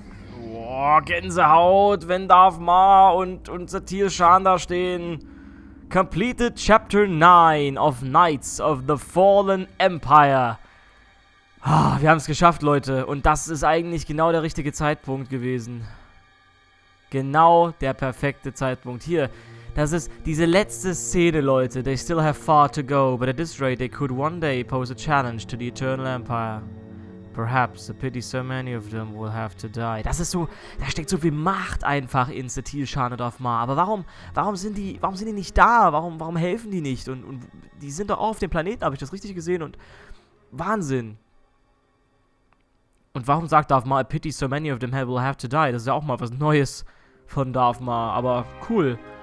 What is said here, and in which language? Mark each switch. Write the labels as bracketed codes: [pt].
[de] Boah, Gänsehaut, wenn Darth Maul und Satir Shan da stehen. [en] Completed Chapter 9 of Knights of the Fallen Empire. [de] Ah, wir haben es geschafft, Leute. Und das ist eigentlich genau der richtige Zeitpunkt gewesen. Genau der perfekte Zeitpunkt. Hier, das ist diese letzte Szene, Leute. [en] They still have far to go, but at this rate they could one day pose a challenge to the Eternal Empire. Perhaps a pity so many of them will have to die. [de] Das ist so, da steckt so viel Macht einfach in Satir Shan und Darth Maul. Aber warum sind die nicht da? Warum helfen die nicht? Und die sind doch auch auf dem Planeten, habe ich das richtig gesehen? Und Wahnsinn. Und warum sagt Darth Maul, [en] a pity so many of them will have to die? [de] Das ist ja auch mal was Neues von Darth Maul. Aber cool.